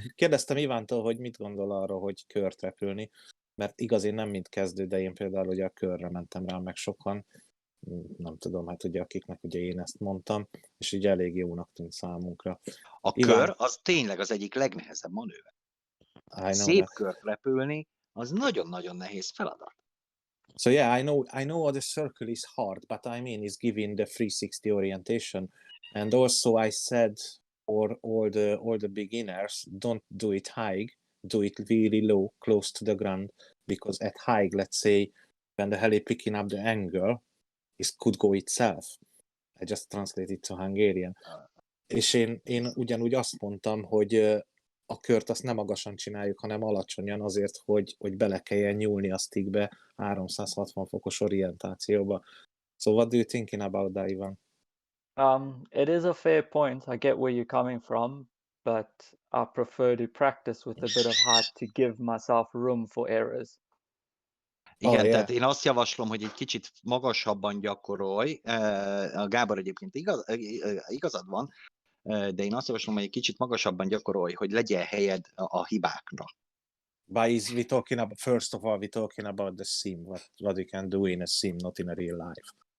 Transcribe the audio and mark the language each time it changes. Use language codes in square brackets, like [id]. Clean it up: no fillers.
[hu] Kérdeztem Ivántól, hogy mit gondol arra, hogy kört repülni, mert igaz, én nem mint kezdő, de én például ugye a körre mentem rá meg sokan, nem tudom, hát ugye akiknek ugye én ezt mondtam, és így elég jónak tűnt számunkra. Kör az tényleg az egyik legnehezebb manőver. Szép kört repülni, az nagyon-nagyon nehéz feladat. [en] So yeah, I know the circle is hard, but I mean, it's giving the 360 orientation. And also I said for all the beginners, don't do it high, do it really low, close to the ground, because at high, let's say, when the heli picking up the angle, it could go itself. I just translated to Hungarian. És én ugyanúgy azt mondtam, hogy a kört azt nem magasan csináljuk, hanem alacsonyan azért, hogy bele kelljen nyúlni a stickbe 360 fokos orientációba. So what do you thinking about that, Ivan? It is a fair point. I get where you're coming from, but I prefer to practice with a bit of height to give myself room for errors. [hu] Igen, [en] yeah. [hu] tehát én azt javaslom, hogy egy kicsit magasabban gyakorolj. A Gábor egyébként igazad van, de én azt javaslom, hogy egy kicsit magasabban gyakorolj, hogy legyen helyed a hibákra. [en] But we talking about, first of all, we're talking about the sim, what you can do in a sim, not in a real life.